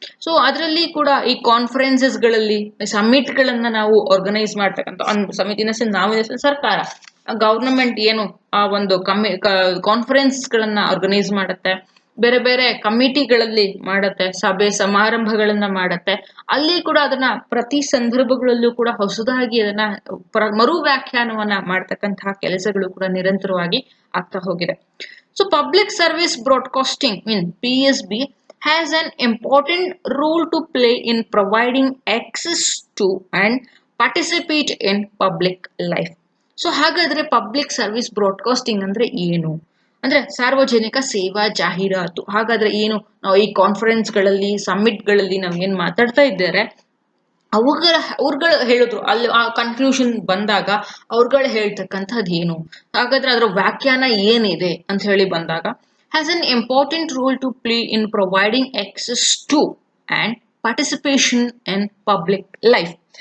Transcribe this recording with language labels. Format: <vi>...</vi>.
<kn>So ಅದರಲ್ಲಿ ಕೂಡ ಈ ಕಾನ್ಫರೆನ್ಸಸ್ ಗಳಲ್ಲಿ ಸಮಿಟ್ ಗಳನ್ನ ನಾವು ಆರ್ಗನೈಸ್ ಮಾಡ್ತಕ್ಕಂಥ ಸಮಿತಿನ ನಾವು ಸರ್ಕಾರ ಗವರ್ನಮೆಂಟ್ ಏನು ಆ ಒಂದು ಕಾನ್ಫರೆನ್ಸ್ ಗಳನ್ನ ಆರ್ಗನೈಸ್ ಮಾಡುತ್ತೆ, ಬೇರೆ ಬೇರೆ ಕಮಿಟಿಗಳಲ್ಲಿ ಮಾಡತ್ತೆ, ಸಭೆ ಸಮಾರಂಭಗಳನ್ನ ಮಾಡತ್ತೆ. ಅಲ್ಲಿ ಕೂಡ ಅದನ್ನ ಪ್ರತಿ ಸಂದರ್ಭಗಳಲ್ಲೂ ಕೂಡ ಹೊಸದಾಗಿ ಅದನ್ನ ಮರು ವ್ಯಾಖ್ಯಾನವನ್ನ ಮಾಡ್ತಕ್ಕಂತಹ ಕೆಲಸಗಳು ಕೂಡ ನಿರಂತರವಾಗಿ ಆಗ್ತಾ ಹೋಗಿದೆ.</kn> <en>So public service broadcasting mean PSB has an important role to play in providing access to and participate in public life.</en> <kn>So ಹಾಗಾದ್ರೆ ಪಬ್ಲಿಕ್ ಸರ್ವಿಸ್ ಬ್ರಾಡ್ಕಾಸ್ಟಿಂಗ್ ಅಂದ್ರೆ ಏನು ಅಂದ್ರೆ ಸಾರ್ವಜನಿಕ ಸೇವಾ ಜಾಹೀರಾತು. ಹಾಗಾದ್ರೆ ಏನು? ನಾವು ಈ ಕಾನ್ಫರೆನ್ಸ್ಗಳಲ್ಲಿ ಸಮ್ಮಿಟ್ಗಳಲ್ಲಿ ನಾವು ಏನ್ ಮಾತಾಡ್ತಾ ಇದ್ದಾರೆ ಅವ್ರುಗಳು ಹೇಳಿದ್ರು, ಅಲ್ಲಿ ಆ ಕನ್ಫ್ಯೂಷನ್ ಬಂದಾಗ ಅವ್ರುಗಳು ಹೇಳ್ತಕ್ಕಂಥದ್ದು ಏನು, ಹಾಗಾದ್ರೆ ಅದರ ವ್ಯಾಖ್ಯಾನ ಏನಿದೆ ಅಂತ ಹೇಳಿ ಬಂದಾಗ</kn> <en>has an important role to play in providing access to and participation in public life.</en>